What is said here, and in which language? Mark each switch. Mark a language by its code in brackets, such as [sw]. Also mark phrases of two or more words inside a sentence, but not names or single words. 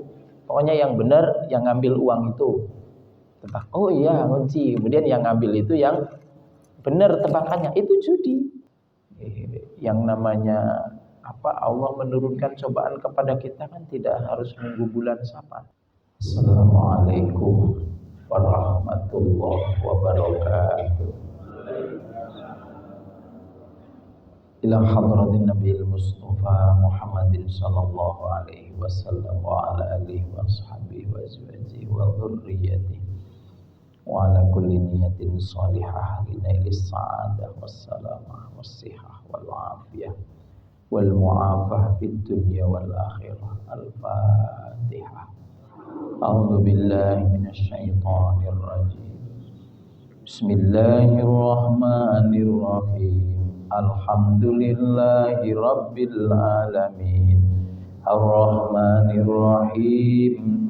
[id] Pokoknya yang benar yang ngambil uang itu. Tebak. Oh iya, kunci. Kemudian yang ngambil itu yang benar tebakannya, itu judi. Yang namanya apa, Allah menurunkan cobaan kepada kita kan tidak harus nunggu bulan Saban. [ar] السلام عليكم ورحمة الله وبركاته. إلى حضرة النبي المصطفى محمد صلى الله عليه وسلم وعلى آله وصحبه وأزواجه وذرياته وعلى كل نية صالحة لنيل السعادة والسلامة والصحة والعافية والمعافاة في الدنيا والآخرة. Al-Fatihah. أعوذ بالله من الشيطان الرجيم. Bismillahirrahmanirrahim. الحمد لله رب العالمين. الرحمن الرحيم.